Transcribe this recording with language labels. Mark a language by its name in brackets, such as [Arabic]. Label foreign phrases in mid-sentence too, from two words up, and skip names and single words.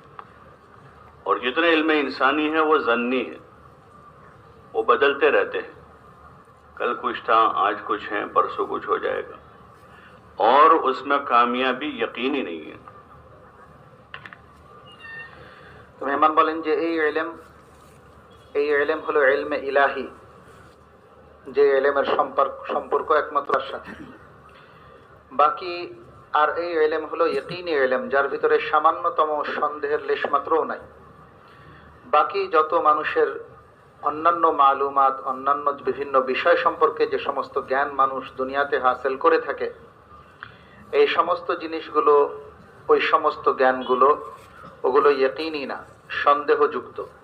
[Urdu] اور جتنے علم انسانی ہے وہ ظنی ہے, وہ بدلتے رہتے ہیں, کل کچھ تھا آج کچھ ہے پرسوں کچھ ہو جائے گا, اور اس میں کامیابی یقینی نہیں ہے. [Bangla] تو মেহমান বলেন যে এই ইলম হলো ইলমে ইলাহি, যে ইলমের সম্পর্ক একমাত্র আল্লাহর সাথে. বাকি আর এই ইলম হলো ইয়াকিনী ইলম, যার ভিতরে সামান্যতম সন্দেহের লেশমাত্রও নাই. বাকি যত মানুষের অন্যান্য মালুমাত, অন্যান্য বিভিন্ন বিষয় সম্পর্কে যে সমস্ত জ্ঞান মানুষ দুনিয়াতে হাসিল করে থাকে, এই সমস্ত জিনিসগুলো, ওই সমস্ত জ্ঞানগুলো, ওগুলো ইয়াকিনী না, সন্দেহযুক্ত.